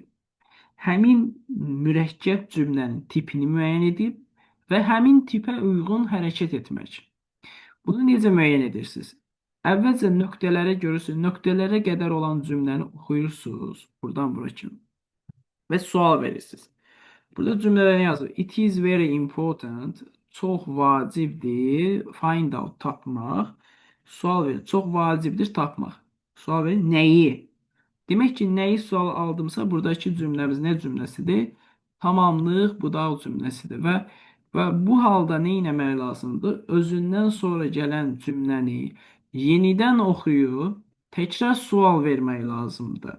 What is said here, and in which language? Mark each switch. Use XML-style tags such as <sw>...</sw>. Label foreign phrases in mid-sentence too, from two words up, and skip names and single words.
<az>Həmin mürəkkəb cümlənin tipini müəyyən edib və həmin tipə uyğun hərəkət etmək. Bunu necə müəyyən edirsiniz? Əvvəlcə nöqtələrə görürsünüz, nöqtələrə qədər olan cümləni oxuyursunuz, buradan bura kimi və sual verirsiniz. Burada cümlələr yazır.</az> <en>It is very important.</en> <az>Çox vacibdir.</az> <en>Find out tapmaq.</en> <az>Sual verir. Çox vacibdir tapmaq. Sual verir. Nəyi? Demək ki, nəyi sual aldımsa, buradakı cümləmiz nə cümləsidir? Tamamlıq budaq cümləsidir və bu halda nə etmək lazımdır? Özündən sonra gələn cümləni yenidən oxuyub təkrar sual vermək lazımdır.</az>